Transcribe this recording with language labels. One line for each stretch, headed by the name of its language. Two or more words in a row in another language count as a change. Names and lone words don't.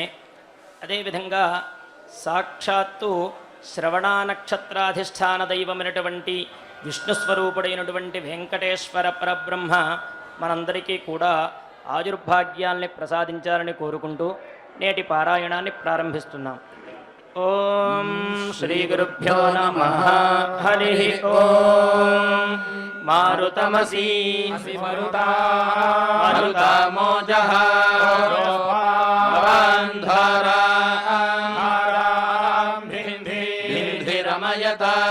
Telugu: అదేవిధంగా సాక్షాత్తు శ్రవణ నక్షత్రాధిష్టాన దైవమైనటువంటి విష్ణుస్వరూపుడైనటువంటి వెంకటేశ్వర పరబ్రహ్మ మనందరికీ కూడా ఆయుర్భాగ్యాల్ని ప్రసాదించాలని కోరుకుంటూ నేటి పారాయణాన్ని ప్రారంభిస్తున్నాం.
Sanskrit: ओम श्री गुरुभ्यो नमः। हरिः ओम। मारुतमसि मरुतामोजः भवान्धारा भिन्धिरमयता